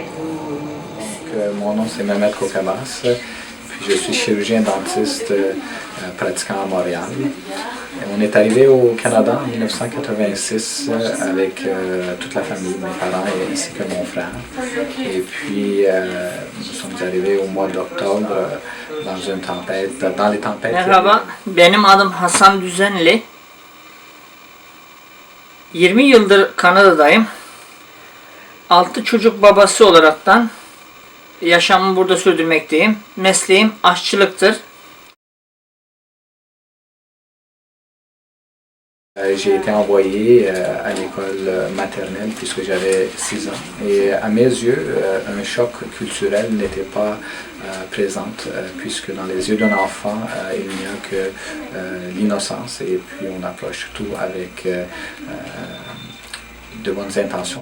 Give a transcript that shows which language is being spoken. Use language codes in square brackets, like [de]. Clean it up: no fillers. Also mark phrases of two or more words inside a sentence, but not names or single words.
[fr] Mon nom c'est Mehmet Kokabas, puis je suis chirurgien dentiste pratiquant à Montréal. On est arrivé au Canada en 1986 avec toute la famille, mes parents ainsi que mon frère. Et puis nous sommes arrivés au mois d'octobre dans les tempêtes. [tr] Merhaba, benim adım Hasan Düzenli. 20 yıldır Kanada'dayım. 6 çocuk babası olaraktan yaşamımı burada sürdürmekteyim. Mesleğim aşçılıktır. [fr] J'ai été envoyé à l'école maternelle puisque j'avais 6 ans. Et à mes yeux, un choc culturel n'était pas présent puisque dans les yeux d'un enfant, il n'y a que l'innocence et puis on approche tout avec de bonnes intentions.